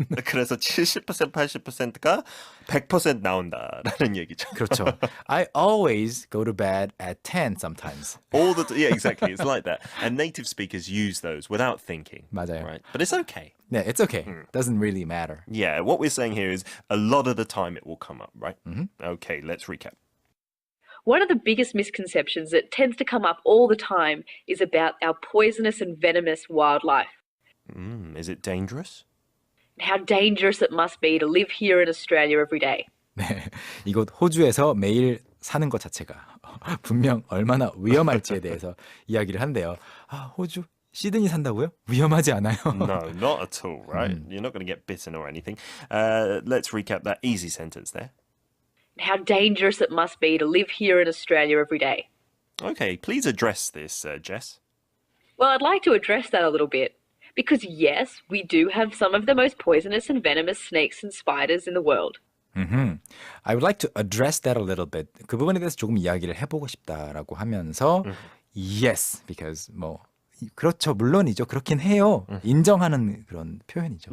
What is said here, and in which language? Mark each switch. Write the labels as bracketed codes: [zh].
[ko] 그래서 70%, 80%가 100% 나온다라는 얘기죠. 그렇죠. [en] I always go to bed at 10 sometimes. Yeah, exactly. It's like that. And native speakers use those without thinking. [ko] 맞아요. [en] Right? But it's okay. 네, it's okay. Doesn't really matter. Yeah, what we're saying here is a lot of the time it will come up, right? Okay, let's recap. One of the biggest misconceptions that tends to come up all the time is about our poisonous and venomous wildlife Is it dangerous? and how dangerous it must be to live here in Australia every day. [ko] 네, 이곳 호주에서 매일 사는 것 자체가 분명 얼마나 위험할지에 대해서 이야기를 한대요. 아, 호주 시드니 산다고요? 위험하지 않아요. [en] No, not at all, right? You're not going to get bitten or anything. Let's recap that easy sentence there. And how dangerous it must be to live here in Australia every day. Okay, please address this, Jess. Well, I'd like to address that a little bit. Because yes, we do have some of the most poisonous and venomous snakes and spiders in the world. I would like to address that a little bit. [ko] 그 부분에 대해서 조금 이야기를 해보고 싶다라고 하면서 [en] yes, because [ko] 뭐 그렇죠, 물론이죠, 그렇긴 해요. 인정하는 그런 표현이죠.